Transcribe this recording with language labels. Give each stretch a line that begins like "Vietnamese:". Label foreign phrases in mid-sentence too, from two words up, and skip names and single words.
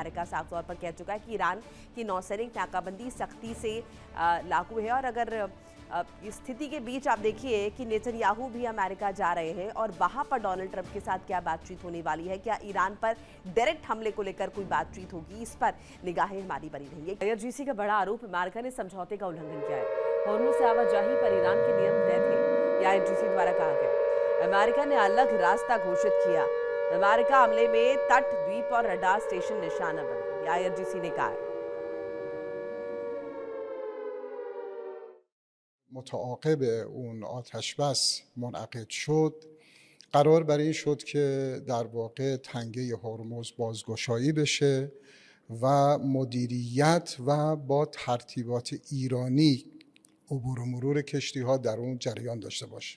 Hindi: अमेरिका साफ तौर पर कह चुका है कि ईरान की नौसैनिक नाकाबंदी सख्ती से लागू है और अगर अब इस स्थिति के बीच आप देखिए कि नेतन्याहू भी अमेरिका जा रहे हैं और वहां पर डोनाल्ड ट्रंप के साथ क्या बातचीत होने वाली है, क्या ईरान पर डायरेक्ट हमले को लेकर कोई बातचीत होगी, इस पर निगाहें हमारी बनी रहेंगी। IRGC का बड़ा आरोप, अमेरिका ने समझौते का उल्लंघन किया है। होर्मुज़ से आवाजाही पर ईरान के नियम तय थे, यह IRGC द्वारा कहा गया। अमेरिका ने अलग रास्ता घोषित किया। अमेरिका हमले में तट, द्वीप और रडार स्टेशन निशाना बने, यह IRGC ने कहा है।
Persian: متعاقب اون آتش بس منعقد شد قرار بر این شد که در واقع تنگه هرمز بازگشایی بشه و مدیریت و با ترتیبات ایرانی عبور و مرور کشتی ها در اون جریان داشته باشه.